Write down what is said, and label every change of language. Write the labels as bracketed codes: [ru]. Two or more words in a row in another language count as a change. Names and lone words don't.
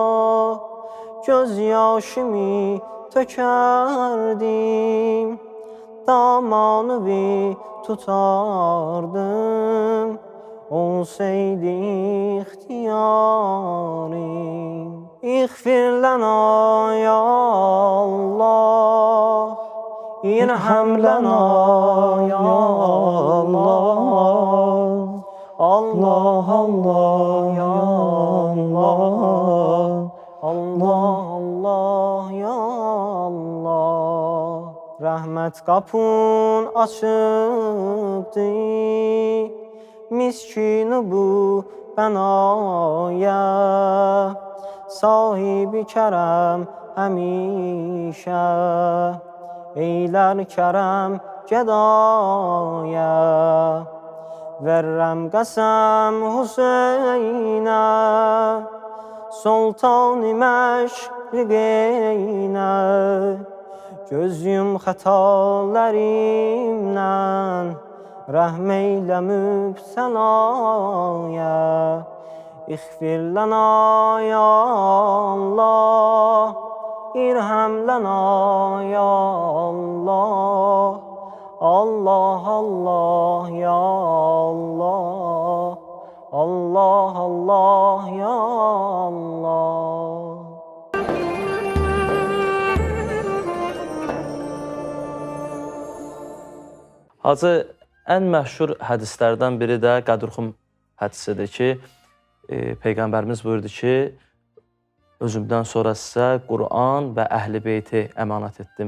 [az] Göz yaşımı tökerdim damanı tutardım. Olsaydı ihtiyarım. [ar] اغفر لنا يا الله، ارحم لنا يا الله. الله الله يا الله. الله الله يا الله. [az] Rahmet kapın açıktı, miskin bu benaya. Sahibi kerem hemişe, eyler kerem gedaya. Verrem qasam Hüseynə, Sultan-ı Məşriqinə. Göz yum xətalərimdən, rəhm eylə mübtəlaya. [ar] اغفر لنا يا الله، ارحم لنا يا الله. الله الله يا الله. الله الله يا الله. [az] Hacı, ən məşhur hədislərdən biri də Qədirxum hədisidir ki, Peyğəmbərimiz buyurdu ki, özümdən sonra sizə Quran və Əhl-i Beyti əmanət etdim.